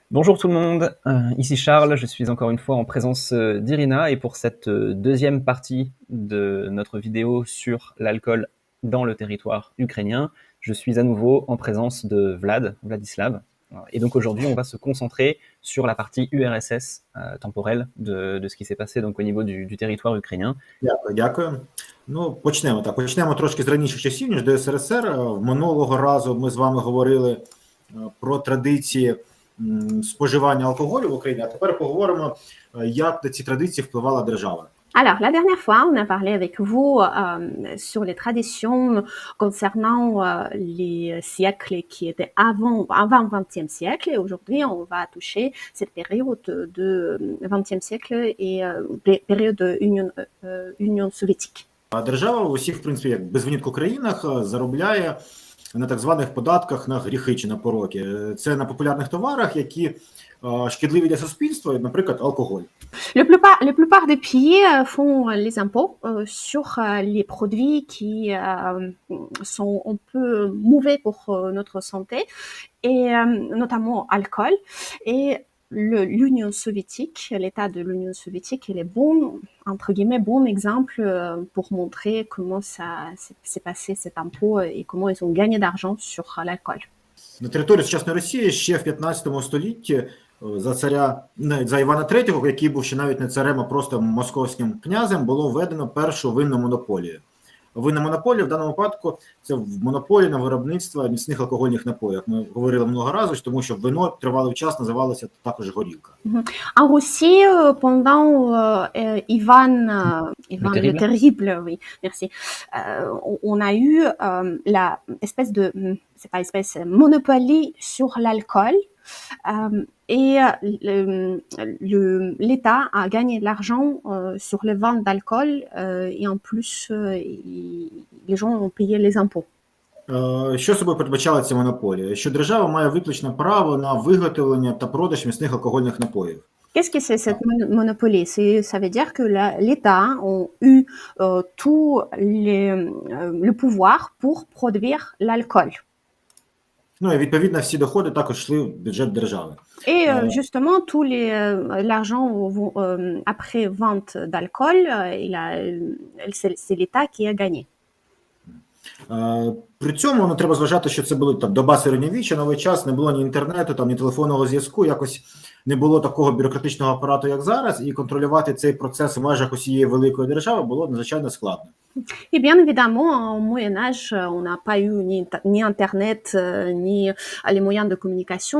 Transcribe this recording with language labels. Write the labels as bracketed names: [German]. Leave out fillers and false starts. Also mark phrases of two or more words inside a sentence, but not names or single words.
[French] Bonjour tout le monde, ici Charles, je suis encore une fois en présence d'Irina et pour cette deuxième partie de notre vidéo sur l'alcool dans le territoire ukrainien, je suis à nouveau en présence de Vladislav. Et donc aujourd'hui, on va se concentrer sur la partie URSS temporelle de ce qui s'est passé donc au niveau du territoire ukrainien. [Ukrainian] Дякую, дякую. Ну, почнемо так. Почнемо трошки з раніших часів, ніж до СРСР. Минулого разу ми з вами говорили про традиції споживання алкоголю в Україні, а тепер поговоримо, як на ці традиції впливала держава. [French] Alors, la dernière fois, on a parlé avec vous sur les traditions concernant les siècles qui étaient avant le XXe siècle. Et aujourd'hui, on va toucher cette période de XXe siècle et période de Union soviétique. [Ukrainian] А держава в усіх, в принципі, як без винятку країнах заробляє на так званих податках на гріхи чи на пороки. Це на популярних товарах, які шкідливі для суспільства, наприклад, алкоголь. [French] La plupart des pays font les impôts sur les produits qui sont un peu mauvais pour notre santé, et notamment alcool. Et l'Union soviétique, l'État de l'Union soviétique, il est bon, entre guillemets, bon exemple pour montrer comment ça s'est passé cet impôt et comment ils ont gagné d'argent sur l'alcool. [Ukrainian] На території сучасної Росії ще в 15 столітті за Івана III, який був ще навіть не царем, а просто московським князем, було введено першу винну монополію. Винна монополія в даному випадку це монополія на виробництво міцних алкогольних напоїв. Ми говорили много разів, тому що вино тривалий час називалося також горілка. [French] En Russie, pendant Ivan le Terrible, oui, merci. On a eu la espèce de, c'est pas espèce, monopolie sur l'alcool. Et l'État a gagné de l'argent sur les ventes d'alcool et en plus les gens ont payé les impôts. [Ukrainian] Що собою передбачала ця монополія? Що держава має виключне право на виготовлення та продаж міцних алкогольних напоїв. [French] Qu'est-ce que c'est cette monopolie? Ça veut dire que l'État a eu le pouvoir pour produire l'alcool. [Ukrainian] Ну і відповідно всі доходи також йшли в бюджет держави. [French] Et justement, l'argent après vente d'alcool, c'est l'État qui a gagné. [Ukrainian] При цьому треба зважати, що це були там доба середньовіччя, новий час, не було ні інтернету, там ні телефонного зв'язку, якось не було такого бюрократичного апарату, як зараз, і контролювати цей процес в межах усієї великої держави було надзвичайно складно. [French] Et bien évidemment, au Moyen-Âge, on n'a pas eu ni Internet, ni les moyens de communication.